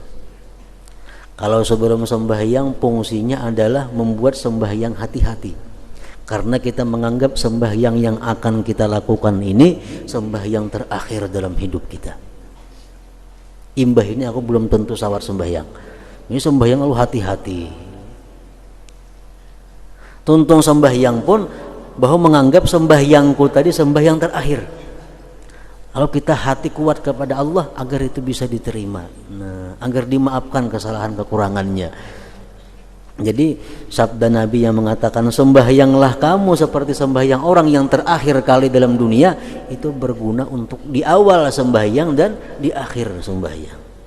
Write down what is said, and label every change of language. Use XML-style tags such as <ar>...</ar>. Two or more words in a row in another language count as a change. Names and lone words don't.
<id>Kalau sebelum sembahyang fungsinya adalah membuat sembahyang hati-hati, karena kita menganggap sembahyang yang akan kita lakukan ini sembahyang terakhir dalam hidup kita.</id> <bjn>Imbah ini aku belum tentu sawar sembahyang, ini sembahyang lalu hati-hati. Tuntung sembahyang pun bahwa menganggap sembahyangku tadi sembahyang terakhir.</bjn> <id>Kalau kita hati kuat kepada Allah agar itu bisa diterima, agar dimaafkan kesalahan kekurangannya. Jadi sabda Nabi yang mengatakan sembahyanglah kamu seperti sembahyang orang yang terakhir kali dalam dunia, itu berguna untuk di awal sembahyang dan di akhir sembahyang.</id>